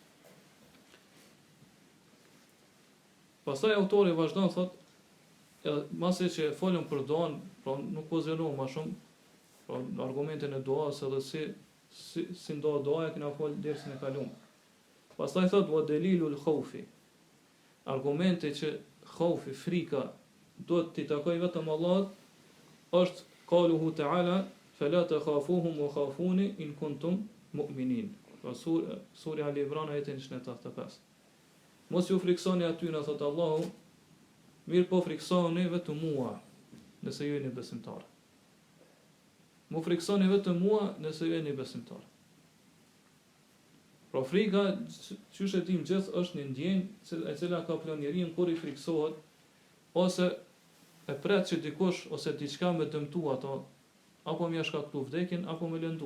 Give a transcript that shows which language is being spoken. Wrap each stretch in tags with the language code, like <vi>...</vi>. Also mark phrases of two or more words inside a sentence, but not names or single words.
<sq>Pastaj autori vazhdon thotë, edhe mase që folëm për doan, pra nuk po zgjerohem më shumë, pra argumentin e duas edhe si ndo doja kena fol dersën e kaluar. Pastaj thotë</sq> <ar>ودليل الخوف.</ar> <sq>Argumente që khaufi, frika, duhet t'i takoj vetëm Allahut, është</sq> <ar>قوله تعالى فلا تخافوهم وخافون إن كنتم مؤمنين.</ar> <sq>Pra sura Ali Imran ajetin 185. Mos ju friksoni aty na thot Allahu, mirë po friksoni vetëm mua, nëse ju jeni besimtar. Mu friksoni vetëm mua nëse ju jeni besimtar. Pra frika, qysh e dim gjithë, është një ndjenjë e cila ka plonjerin kur i friksohet, ose e pret që dikush ose diçka me dëmtu ato, apo më shkaktu vdekjen, apo me lëndu.</sq>